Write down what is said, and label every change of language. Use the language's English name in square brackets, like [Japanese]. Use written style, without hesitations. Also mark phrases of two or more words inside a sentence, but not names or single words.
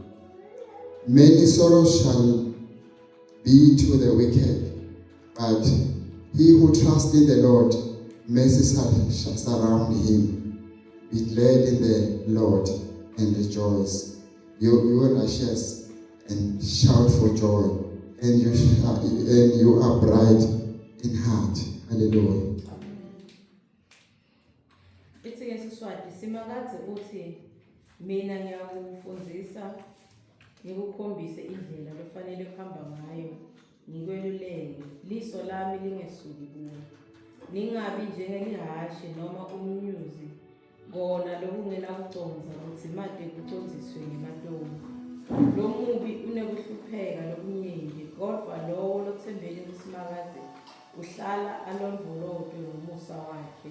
[English] Many sorrows shall be to the wicked, but he who trusts in the Lord, mercy shall surround him. Be glad in the Lord and rejoice. You are righteous and shout for joy, and you are bright in heart. Hallelujah. [Swati] Ithi-ke Siswati simakadze uthi mina ngiyakufundisa ngikukhombise indlela lefanele kuhamba ngayo ngikweluleke liso lami lingesuki kuwe ningabi njengelihashe noma umnyuzi kona lokungenakucondza kutsi made kucondziswe ngematoma lo mubi unekuhlupheka lokunyenti kodwa lowo lokuthembele kusimakadze uhlala alondvolotwe ngomusa wakhe.